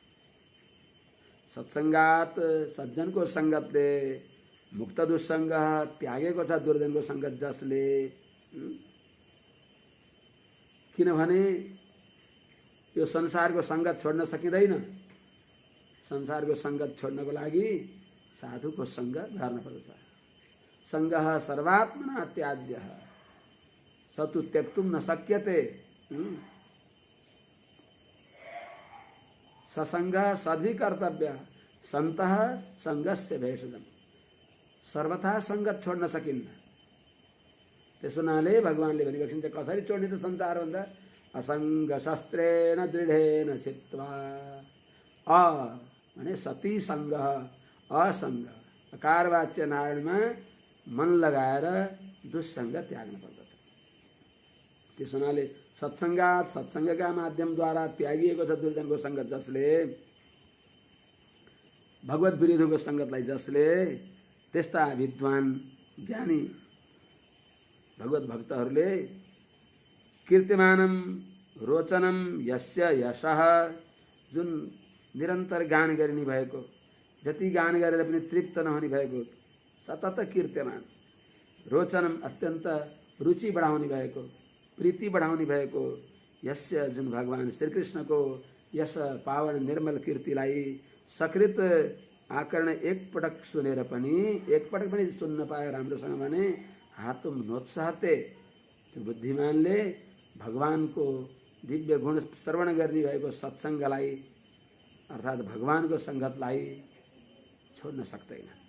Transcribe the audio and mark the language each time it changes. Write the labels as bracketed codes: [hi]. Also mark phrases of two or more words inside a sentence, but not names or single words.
[ne] सत्संगात सज्जनको संगतले मुक्त दुस्संग त्यागेको छ दुर्जनको संगत जसले। किनभने यो संसारको संगत छोड्न सकिँदैन। संसारको संगत छोड्नको लागि साधुको संग गर्न पर्छ। [sa] संगः सर्वात्मना त्याज्यः सतु त्यक्तुम न शक्यते। ससंग सद्भि कर्तव्य संतः संगस्य भेषजम। [ne] सर्वथा संगत छोड्न सकिन्न। त्यसो हुनाले भगवानले भनिबक्सिन्छ कसरी छोड्ने त संसार भन्दा [sa] असंग शस्त्रेण दृढेन छित्वा। [ne] अ भने सती संग, असंग अकारवाच्य नारायणमा मन लगाएर दुस्संग त्याग्न पर्दछ। त्यसो हुनाले सत्संगात सत्संगका माध्यमद्वारा त्यागिएको छ दुर्जनको संगत जसले, भगवत विरुद्धको संगतलाई जसले, त्यस्ता विद्वान ज्ञानी भगवत भक्तहरूले कीर्तिमानम [sa] रोचनम यस्य यशः, [ne] जुन निरन्तर गान गरिने भएको, जति गान गरेर पनि तृप्त नहुने भएको, [sa] सतत कीर्त्यमान, [ne] रोचनम अत्यन्त रुचि बढाउने भएको, प्रीति बढाउने भएको, यस्य जुन भगवान श्रीकृष्णको यस पावन निर्मल कीर्तिलाई [sa] सकृत आकर्ण [ne] एकपटक सुनेर पनि, एकपटक पनि सुन्न पाए राम्रोसँग भने [sa] हातुम नोत्साहते, [ne] त्यो बुद्धिमानले भगवानको दिव्य गुण श्रवण गर्ने भएको सत्सङ्गलाई अर्थात् भगवानको सङ्गतलाई छोड्न सक्दैन।